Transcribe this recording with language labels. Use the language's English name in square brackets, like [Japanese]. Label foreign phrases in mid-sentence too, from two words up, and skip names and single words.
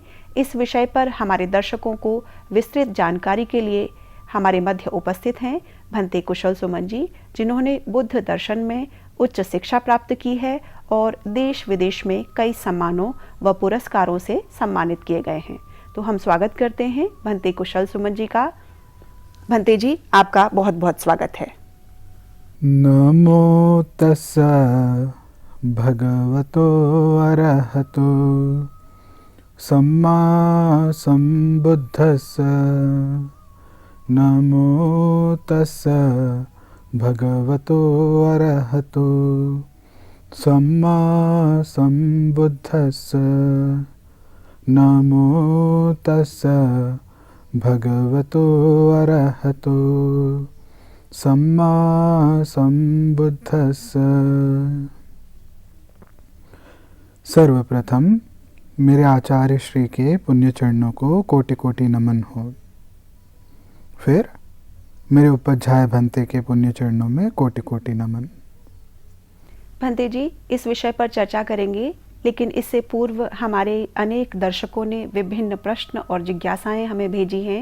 [Hindi] इस विषय पर हमारे दर्शकों को विस्तृत जानकारी के लिए हमारे मध्य उपस्थित हैं भंते कुशल सुमन जी, जिन्होंने बुद्ध दर्शन में उच्च शिक्षा प्राप्त की है और देश विदेश में कई सम्मानों व पुरस्कारों से सम्मानित किए गए हैं। तो हम स्वागत करते हैं भंते कुशल सुमन जी का। भंते जी, आपका बहुत बहुत स्वागत है। [Pali] नमो तस्सा भगवतो अरहतो सम्मा संबुद्धस्स। नमो तस्सा भगवतो अरहतो सम्मा संबुद्धस्स। नमो तस्सा भगवतो अरहतो सम्मा संबुद्धस्स। [Hindi] सर्वप्रथम मेरे आचार्य श्री के पुण्य चरणों को कोटि कोटि नमन हो। फिर मेरे उपाध्याय भंते के पुण्य चरणों में कोटि कोटि नमन। भंते जी, इस विषय पर चर्चा करेंगे, लेकिन इससे पूर्व हमारे अनेक दर्शकों ने विभिन्न प्रश्न और जिज्ञासाएं हमें भेजी हैं।